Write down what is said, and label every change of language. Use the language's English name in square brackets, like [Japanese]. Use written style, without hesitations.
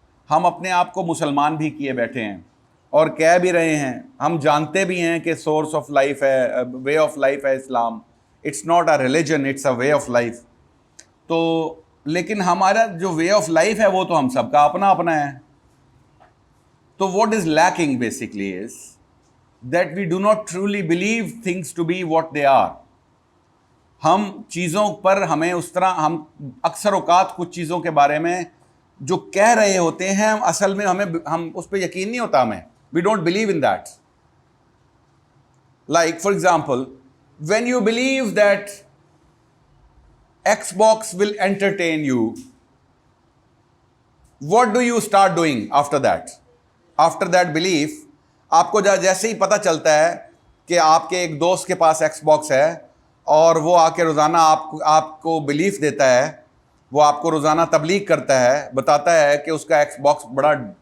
[Urdu] ہم اپنے آپ کو مسلمان بھی کیے بیٹھے ہیں اور کہہ بھی رہے ہیں، ہم جانتے بھی ہیں کہ سورس آف لائف ہے، وے آف لائف ہے اسلام. [English] It's not a religion, it's a way of life. [Urdu] تو لیکن ہمارا جو وے آف لائف ہے وہ تو ہم سب کا اپنا اپنا ہے. [English] تو what is lacking basically is that we do not truly believe things to be what they are. [Urdu] ہم چیزوں پر ہمیں اس طرح، ہم اکثر اوقات کچھ چیزوں کے بارے میں جو کہہ رہے ہوتے ہیں اصل میں ہم اس پہ یقین نہیں ہوتا ہمیں. [English] We don't believe in that. Like for example when you believe that Xbox will entertain you, what do you start doing after that? After that belief [Urdu] آپ کو جیسے ہی پتہ چلتا ہے کہ آپ کے ایک دوست کے پاس ایکس باکس ہے اور وہ آ کے روزانہ آپ کو بلیف دیتا ہے، وہ آپ کو روزانہ تبلیغ کرتا ہے، بتاتا ہے کہ اس کا ایکس باکس بڑا